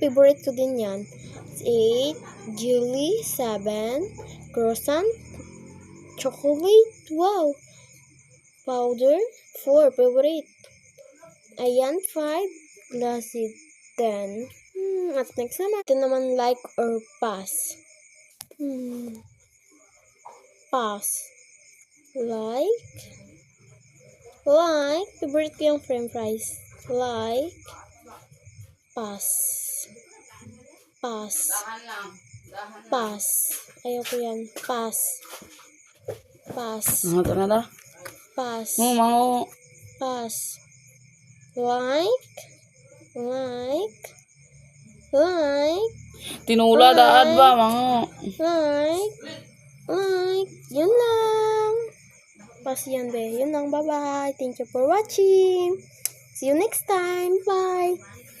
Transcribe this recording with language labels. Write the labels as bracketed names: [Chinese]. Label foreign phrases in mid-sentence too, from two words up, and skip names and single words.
[Filipino] Favorite ko din yan. 8. Jelly, 7. [English] Croissant, chocolate, wow. Powder, 4. Favorite. [Filipino] Ayan, 5. Glassy, 10. At next naman. Ito naman, [English] like or pass. Pass. Like. [Filipino] Favorite ko yung [English] french fries. [Filipino] Like. [English] Pass. [Filipino] Ayoko yan. Pass. Ito na da. [English] Pass. Mango. Pass. Like. [Cebuano] Tinula daad ba, mango? [English] Like. [Filipino] Yun lang. Pass yan, be. Yun lang. [English] Bye-bye. Thank you for watching. See you next time. Bye.